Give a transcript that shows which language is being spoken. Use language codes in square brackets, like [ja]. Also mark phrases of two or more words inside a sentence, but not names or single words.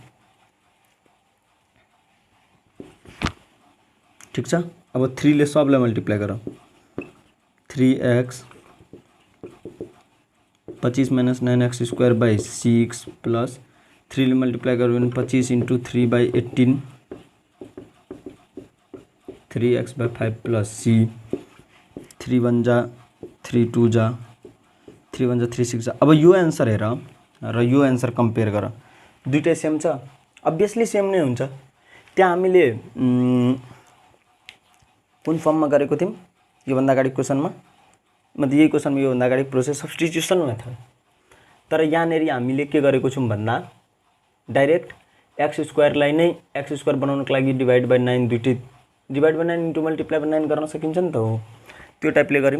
[ne] ठिक छ, अब 3 ले सबलाई मल्टिप्लाई गर, 3x 25 [en] minus 9x² by 6 plus [ne] 3 ले मल्टिप्लाई गर्यो भने 25 [en] into 3/18 3x/5 plus c. [ne] 3 1 जा 3 2 जा 3 1 जा 3 6 जा। अब यो एन्सर हेर र यो एन्सर कम्पेयर गर, दुईटै सेम छ, [en] obviously same [ne] नै हुन्छ। त्यहाँ हामीले कुन फर्ममा गरेको थियौँ योभन्दा अगाडि क्वेसनमा, मतलब यही क्वेसनमा योभन्दा अगाडि [en] process substitution method. [ne] तर यहाँनेरि हामीले के गरेको छौँ भन्दा डाइरेक्ट x² लाई नै x² बनाउनको लागि [en] divide by 9 [ne] दुईटै [en] divide by 9 into multiply by 9 [ne] गर्न सकिन्छ नि त, हो त्यो टाइपले गऱ्यौँ।